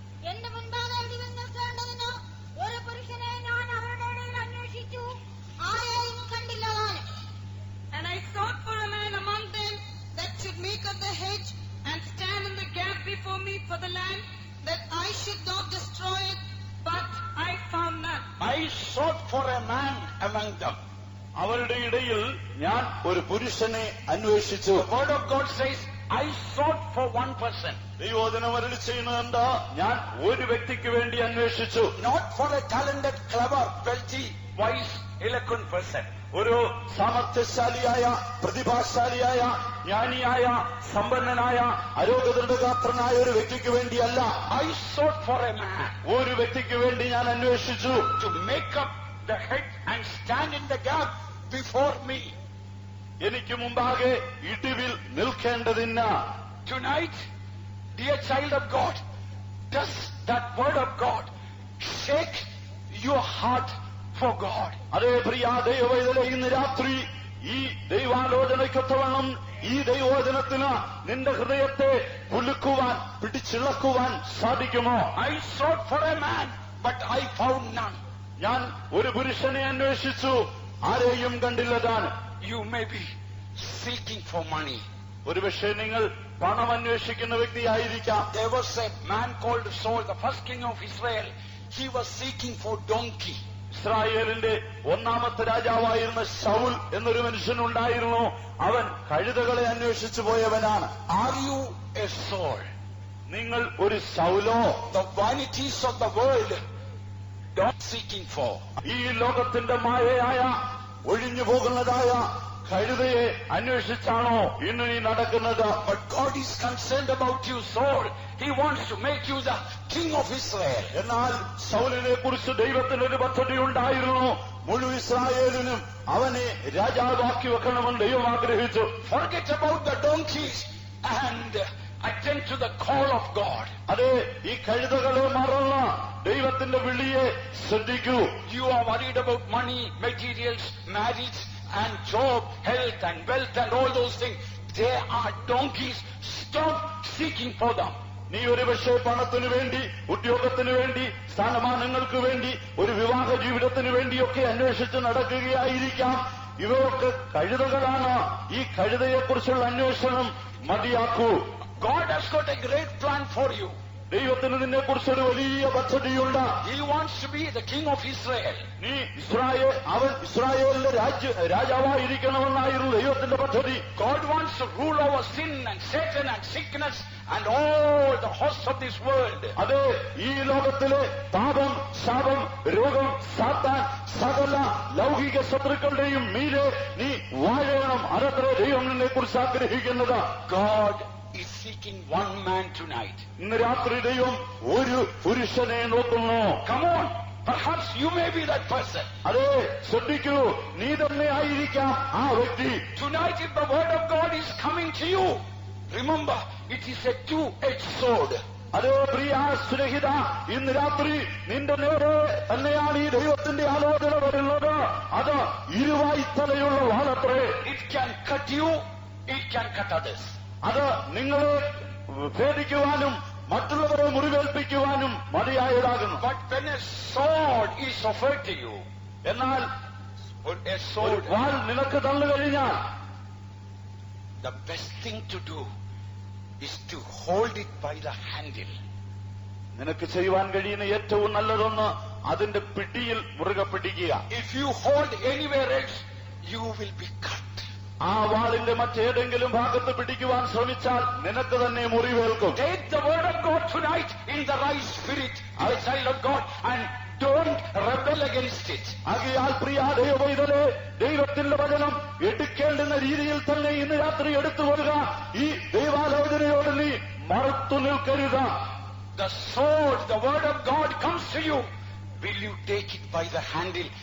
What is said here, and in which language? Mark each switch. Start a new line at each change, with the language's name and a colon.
Malayalam: എന്റെ മുൻപാകെ നിൽക്കേണ്ടതിന് ഒരു പുരുഷനെ ഞാൻ അവരുടെ ഇടയിൽ അന്വേഷിച്ചു, ആരെയും കണ്ടില്ല.
English: And I sought for a man among them that should make up the hedge and stand in the gap before me for the land, that I should not destroy it, but I found none. I sought for a man among them.
Malayalam: അവരുടെ ഇടയിൽ ഞാൻ ഒരു പുരുഷനെ അന്വേഷിച്ചു.
English: The word of God says, I sought for one person.
Malayalam: ദൈവവചനം അരുളി ചെയ്യുന്നത് എന്താ? ഞാൻ ഒരു വ്യക്തിക്ക് വേണ്ടി അന്വേഷിച്ചു.
English: Not for a talented, clever, wealthy, wise, eloquent person.
Malayalam: ഒരു സാമർത്ഥ്യശാലിയായ, പ്രതിഭാശാലിയായ, ജ്ഞാനിയായ, സമ്പന്നനായ, അരോഗദൃഢഗാത്രനായ ഒരു വ്യക്തിക്ക് വേണ്ടിയല്ല.
English: I sought for a man
Malayalam: ഒരു വ്യക്തിക്ക് വേണ്ടി ഞാൻ അന്വേഷിച്ചു.
English: to make up the head and stand in the gap before me.
Malayalam: എനിക്ക് മുമ്പാകെ ഇടിവിൽ നിൽക്കേണ്ടതില്ല.
English: Tonight, dear child of God, does that word of God shake your heart for God?
Malayalam: അതേ പ്രിയ ദൈവവൈതലേ, ഇന്ന് രാത്രി ഈ ദൈവാലോചനയ്ക്കൊത്തവണ്ണം ഈ ദൈവവചനത്തിന് നിന്റെ ഹൃദയത്തെ കുലുക്കുവാൻ, പിടിച്ചിളക്കുവാൻ സാധിക്കുമോ?
English: I sought for a man, but I found none.
Malayalam: ഞാൻ ഒരു പുരുഷനെ അന്വേഷിച്ചു, ആരെയും കണ്ടില്ലതാൻ.
English: You may be seeking for money.
Malayalam: ഒരുപക്ഷെ നിങ്ങൾ പണം അന്വേഷിക്കുന്ന വ്യക്തിയായിരിക്കാം.
English: There was a man called Saul, the first king of Israel. He was seeking for donkey.
Malayalam: ഇസ്രായേലിന്റെ ഒന്നാമത്തെ രാജാവായിരുന്ന ശൗൽ എന്നൊരു മനുഷ്യനുണ്ടായിരുന്നു. അവൻ കഴുതകളെ അന്വേഷിച്ചു പോയവനാണ്.
English: Are you a Saul?
Malayalam: നിങ്ങൾ ഒരു ശൗലോ?
English: The vanities of the world, don't seeking for.
Malayalam: ഈ ലോകത്തിന്റെ മായയായ ഒഴിഞ്ഞു പോകുന്നതായ കഴുതയെ അന്വേഷിച്ചാണോ ഇന്ന് നീ നടക്കുന്നത്?
English: But God is concerned about you, Saul. He wants to make you the king of Israel.
Malayalam: എന്നാൽ ശൗലിനെ കുറിച്ച് ദൈവത്തിനൊരു പദ്ധതി ഉണ്ടായിരുന്നു. മുഴുവൻ ഇസ്രായേലിനും അവനെ രാജാവാക്കി വെക്കണമെന്ന് ദൈവം ആഗ്രഹിച്ചു.
English: Forget about the donkeys and attend to the call of God.
Malayalam: അതെ, ഈ കഴുതകളെ മറന്ന ദൈവത്തിന്റെ വിളിയെ ശ്രദ്ധിക്കൂ.
English: You are worried about money, materials, marriage and job, health and wealth and all those things. They are donkeys. Stop seeking for them.
Malayalam: നീ ഒരുപക്ഷെ പണത്തിനു വേണ്ടി, ഉദ്യോഗത്തിനു വേണ്ടി, സ്ഥാനമാനങ്ങൾക്ക് വേണ്ടി, ഒരു വിവാഹ ജീവിതത്തിനു വേണ്ടിയൊക്കെ അന്വേഷിച്ച് നടക്കുകയായിരിക്കാം. ഇവയൊക്കെ കഴുതകളാണ്. ഈ കഴുതയെക്കുറിച്ചുള്ള അന്വേഷണം മതിയാക്കൂ.
English: God has got a great plan for you.
Malayalam: ദൈവത്തിന് നിന്നെക്കുറിച്ചൊരു വലിയ പദ്ധതിയുണ്ട്.
English: He wants to be the king of Israel.
Malayalam: നീ അവൻ ഇസ്രായേലിന്റെ രാജാവായിരിക്കണമെന്നായിരുന്നു ദൈവത്തിന്റെ പദ്ധതി.
English: God wants to rule over sin and Satan and sickness and all the hosts of this world.
Malayalam: അതെ, ഈ ലോകത്തിലെ പാപം, ശാപം, രോഗം, സാത്താൻ, സകല ലൗകിക ശത്രുക്കളുടെയും മീതെ നീ വാഴണം. അതത്രേ ദൈവം നിന്നെക്കുറിച്ച് ആഗ്രഹിക്കുന്നത്.
English: God is seeking one man tonight.
Malayalam: ഇന്ന് രാത്രി ദൈവം ഒരു പുരുഷനെ നോക്കുന്നു.
English: Come on, perhaps you may be that person.
Malayalam: അതെ, ശ്രദ്ധിക്കൂ, നീ തന്നെ ആയിരിക്കാം ആ വ്യക്തി.
English: Tonight, if the word of God is coming to you, remember, it is a two-edged sword.
Malayalam: അതേ പ്രിയ സ്നേഹിത, ഇന്ന് രാത്രി നിന്റെ നേരെ തന്നെയാണ് ഈ ദൈവത്തിന്റെ ആലോചന വരുന്നത്. അത് ഇരുവായ്ത്തലയുള്ള വാളത്രേ.
English: It can cut you, it can cut others.
Malayalam: അത് നിങ്ങളെ ഭേദിക്കുവാനും മറ്റുള്ളവരെ മുറിവേൽപ്പിക്കുവാനും മതിയായതാകുന്നു.
English: But when a sword is offered to you,
Malayalam: എന്നാൽ
English: a
Malayalam: ഒരു
English: sword,
Malayalam: വാൾ നിനക്ക് തന്നു കഴിഞ്ഞാൽ
English: the best thing to do is to hold it by the handle.
Malayalam: നിനക്ക് ചെയ്യുവാൻ കഴിയുന്ന ഏറ്റവും നല്ലതൊന്ന് അതിന്റെ പിടിയിൽ മുറുകെ പിടിക്കുക.
English: If you hold anywhere else, you will be cut.
Malayalam: ആ വാളിന്റെ മറ്റേതെങ്കിലും ഭാഗത്ത് പിടിക്കുവാൻ ശ്രമിച്ചാൽ നിനക്ക് തന്നെ മുറിവേൽക്കും.
English: Take the word of God tonight in the right spirit, as a child of God, and don't rebel against it.
Malayalam: ആകയാൽ പ്രിയ ദൈവവൈതലേ, ദൈവത്തിന്റെ വചനം എടുക്കേണ്ടുന്ന രീതിയിൽ തന്നെ ഇന്ന് രാത്രി എടുത്തുകൊള്ളുക. ഈ ദൈവാലോചനയോട് നീ മറുത്തു നിൽക്കരുത്.
English: The sword, the word of God comes to you. Will you take it by the handle?